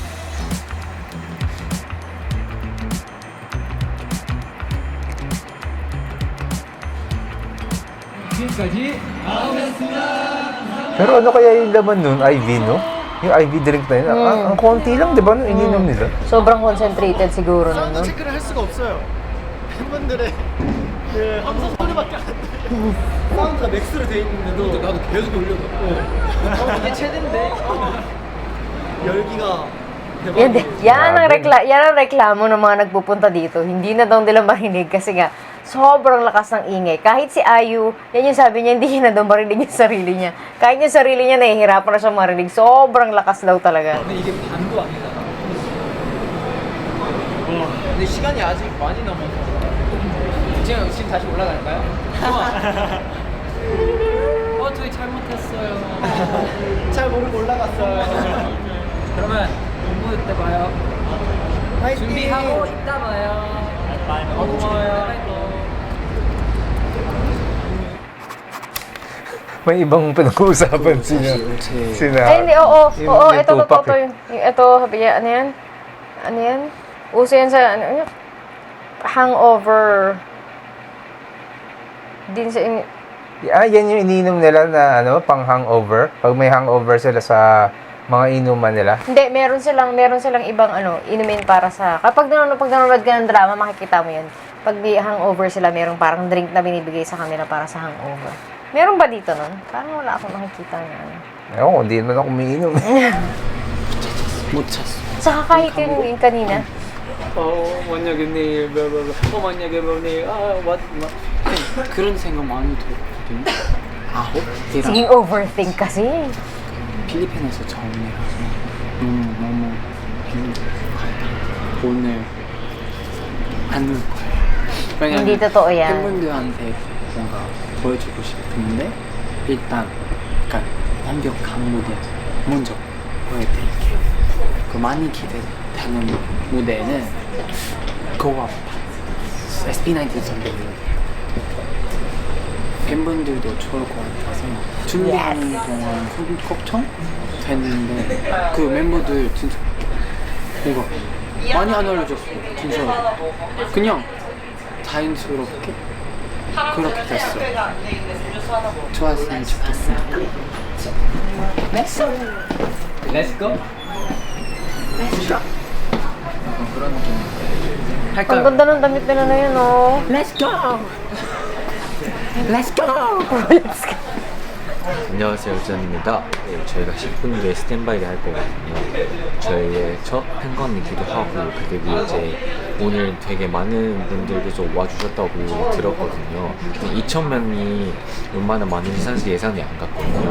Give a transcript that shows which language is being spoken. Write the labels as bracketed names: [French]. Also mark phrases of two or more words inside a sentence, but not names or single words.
[Filipino] Pero ano kaya yung laman nun? IV, no? Yung [English] IV drink [Filipino] na yun. Ang konti lang, di ba? Nung ininom nila. Sobrang concentrated siguro nun, no? [Korean] 사운드 체크를 할 수가 없어요. 팬분들의 그 함성 소리밖에 안 돼요. 사운드가 맥스로 돼 있는데도 나도 계속 올려봐. 이게 최대인데 열기가 [Filipino] Yan ang reklamo ng mga nagpupunta dito. Hindi na daw nila marinig kasi nga sobrang lakas ng ingay. Kahit si Ayu, yan yung sabi niya, hindi niya na daw marinig yung sarili niya. Kahit yung sarili niya, nahihirapan na siya marinig. Sobrang lakas daw talaga. [Korean] 근데 이게 반도 아니잖아. 근데 시간이 아직 많이 남아서. 지금 다시 올라갈까요? 저희 잘못했어요. 잘 모르고 올라갔어요. 그러면 공부 때 봐요. 준비하고 이따 봐요. 고마워요. [Filipino] May ibang pinag-uusapan sina. Ay, hindi, oo, yung ito, Tupac ito, ito, ano yan? Ano yan? Uso yan sa, ano, hangover. Din sa, Yan yung ininom nila na pang hangover. Pag may hangover sila sa mga inuman nila. Hindi, meron silang ibang inumin para sa, kapag nanonood ka ng drama, makikita mo yan. Pag may hangover sila, merong parang drink na binibigay sa kanila para sa hangover. Meron ba dito nun? Parang wala akong nakikita na Ewan, hindi naman ako umiinom. [Korean] 못 찼어. [Filipino] Saka kahit yung kanina. [Korean] 만약에 내일 만약에 내일 그런 생각 많이 들거든요. 아홉? [Filipino] Sige, overthink kasi. [Korean] 필리핀에서 처음이라서 너무 힘들어요. 오늘 안 울 거예요. [Filipino] Hindi totoo yan. [Korean] 팬분들한테 뭔가 보여주고 싶은데 일단 약간 완벽한 무대 먼저 보여드릴게요. 그 많이 기대되는 무대는 고와 SB19 선배님 팬분들도 좋을 것 같아서 준비하는 동안 걱정 됐는데 그 멤버들 진짜 뭔가 많이 안 알려줬어. 진짜 그냥 자연스럽게 그렇게 됐어. 좋았으면 좋겠습니다. [English] Let's go. [Korean] 그런 느낌. [Filipino] Ang [Korean] 할까요? [Filipino] ganda ng damit nila na yun, oh. [English] Let's go. Let's go. [Korean] 안녕하세요, 우전입니다. 네, 저희가 10분 뒤에 스탠바이를 할 거거든요. 저희의 첫 팬건이기도 하고, 그리고 이제 오늘 되게 많은 분들께서 와주셨다고 들었거든요. 2,000명이 얼마나 많은지 사실 예상이 안 갔거든요.